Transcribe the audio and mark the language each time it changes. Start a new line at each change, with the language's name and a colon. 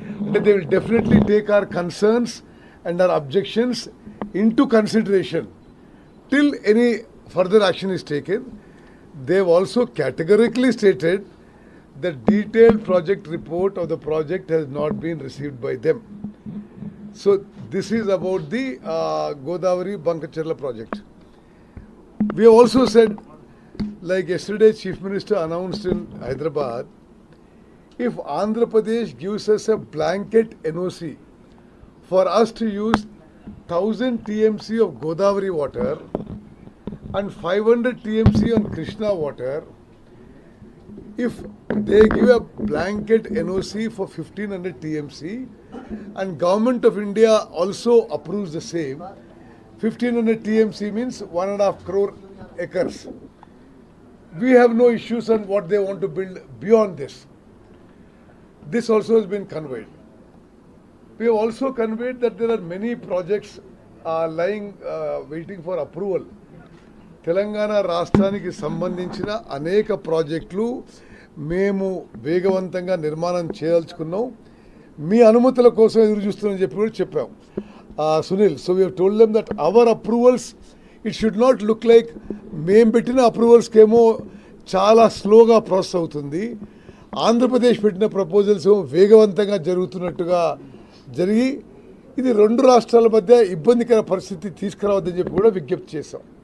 English: అంటే they will definitely take our concerns and our objections into consideration till any further action is taken. They have also categorically stated the detailed project report of the project has not been received by them. So this is about the Godavari Bankacherla project. We have also said, like yesterday Chief Minister announced in Hyderabad, if Andhra Pradesh gives us a blanket NOC for us to use 1000 TMC of Godavari water and 500 TMC on Krishna water, if they give a blanket NOC for 1500 TMC and Government of India also approves the same, 1500 TMC means 1.5 crore acres. We have no issues on what they want to build beyond this. This also has been conveyed. We have also conveyed that there are many projects lying waiting for approval.
Telugu: Telangana రాష్ట్రానికి సంబంధించిన అనేక ప్రాజెక్టులు మేము వేగవంతంగా నిర్మాణం చేయదలుచుకున్నాం. మీ అనుమతుల కోసం ఎదురు చూస్తున్నామని చెప్పి కూడా చెప్పాం. Sunil,
English: so we told them that our approvals it should not look like
Telugu: మేము పెట్టిన అప్రూవల్స్కేమో చాలా స్లోగా ప్రాసెస్ అవుతుంది, ఆంధ్రప్రదేశ్ పెట్టిన ప్రపోజల్స్ ఏమో వేగవంతంగా జరుగుతున్నట్టుగా జరిగి ఇది రెండు రాష్ట్రాల మధ్య ఇబ్బందికర పరిస్థితి తీసుకురావద్దని చెప్పి కూడా విజ్ఞప్తి చేశాం.